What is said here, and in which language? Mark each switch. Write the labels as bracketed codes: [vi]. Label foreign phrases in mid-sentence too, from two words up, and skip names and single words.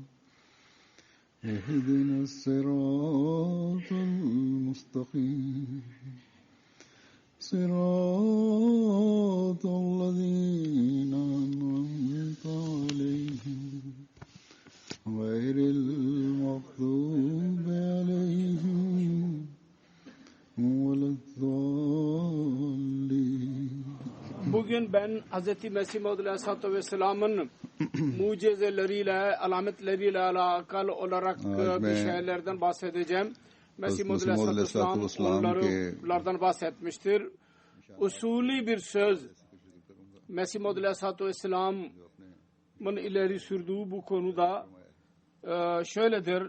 [ar] اهدنا الصراط المستقيم صراط الذين أنعمت عليهم غير المغضوب عليهم ولا الضالين. [tr] Bugün ben Hz. Mesih Maud [ar] عليه الصلاة والسلام [tr] mucizeleriyle, alametleriyle alakalı olarak bir şeylerden bahsedeceğim. Mesih Maud [ar] عليه الصلاة والسلام [tr] onlardan bahsetmiştir. Usulü bir söz Mesih Maud [ar] عليه الصلاة والسلام [tr] ileri sürdüğü bu konuda şöyledir.